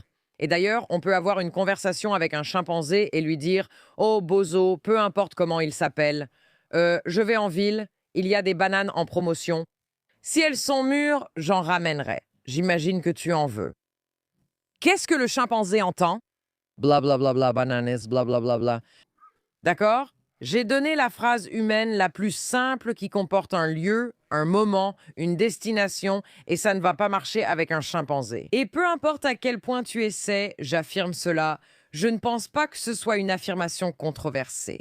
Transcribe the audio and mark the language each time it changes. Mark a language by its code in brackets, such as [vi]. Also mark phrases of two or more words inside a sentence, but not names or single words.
[fr] Et d'ailleurs, on peut avoir une conversation avec un chimpanzé et lui dire « Oh, bozo, peu importe comment il s'appelle, je vais en ville, il y a des bananes en promotion. Si elles sont mûres, j'en ramènerai. J'imagine que tu en veux. » Qu'est-ce que le chimpanzé entend? Bla bla bla bla, bananas, bla bla bla bla. D'accord? J'ai donné la phrase humaine la plus simple qui comporte un lieu, un moment, une destination, et ça ne va pas marcher avec un chimpanzé. Et peu importe à quel point tu essaies, j'affirme cela, je ne pense pas que ce soit une affirmation controversée.